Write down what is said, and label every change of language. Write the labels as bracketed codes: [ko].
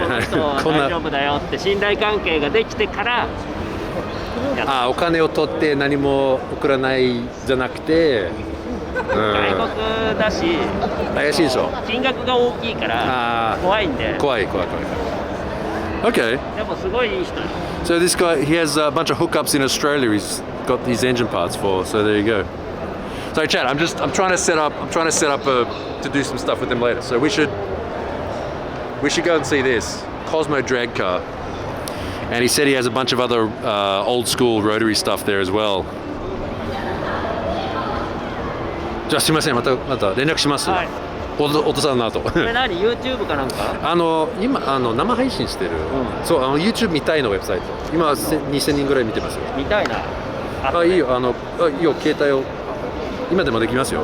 [ja] こんな大丈夫だよって信頼関係ができてから。お金を取って何も送らないじゃなくて、外国だし怪しいでしょ。金額が大きいから怖いんで。怖い。Okay. でもすごいいい人。 [en] So this guy, he has a bunch of hookups in Australia. He's got these engine parts for. So there you go. So Chad, I'm trying to set up to do some stuff with them later. So we should go and see this Cosmo drag car. And he said he has a bunch of other old school rotary stuff there as well. [ja] じゃあすみません、また連絡します。はい。お父さんの後。これ何 YouTube かなんか？今生配信してる。そうYouTube 見たいのウェブサイト。今2000人ぐらい見てますよ。見たいな。いいよいいよ携帯を今でもできますよ。